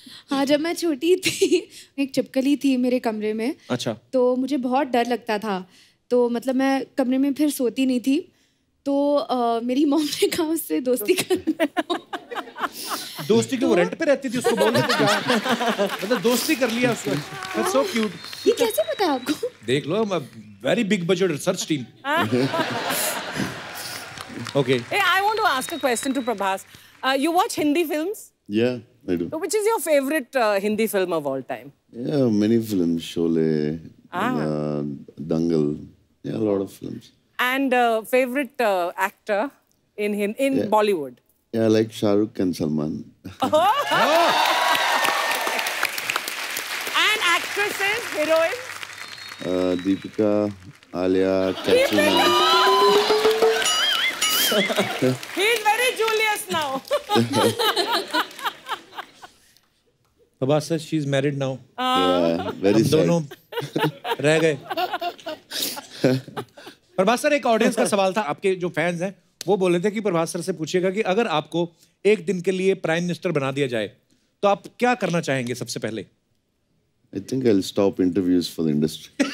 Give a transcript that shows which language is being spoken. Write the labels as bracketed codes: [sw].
[hi] हाँ, जब मैं छोटी थी एक छिपकली थी मेरे कमरे में। अच्छा। तो मुझे बहुत डर लगता था, तो मतलब मैं कमरे में फिर सोती नहीं थी, तो मेरी मॉम ने कहा उससे दोस्ती करना। दोस्ती की वो रेंट पे रहती थी, उसको बोल देते क्या? मतलब दोस्ती कर लिया उसको। [en] That's so cute. [hi] ये कैसे पता है आपको? देख लो, [en] very big budget research team. Okay. Hey, I want to ask a question to Prabhas. You watch Hindi films? Yeah, I do. So which is your favorite Hindi film of all time? Yeah, many films. Sholay, Dangal. Yeah, a lot of films. And favorite actor in Bollywood? Yeah, I like Shah Rukh and Salman. And actresses, heroines? Deepika, Alia, Katrina. He's very Julius now. Prabhas sir, she's married now. Yeah, very [hi] हम [en] sad. [hi] दोनों रह गए। Prabhas sir, एक audience का सवाल था, आपके जो फैंस हैं वो बोल रहे थे कि प्रभास सर से पूछिएगा कि अगर आपको एक दिन के लिए प्राइम मिनिस्टर बना दिया जाए तो आप क्या करना चाहेंगे सबसे पहले? [en] I think I'll stop interviews for the industry.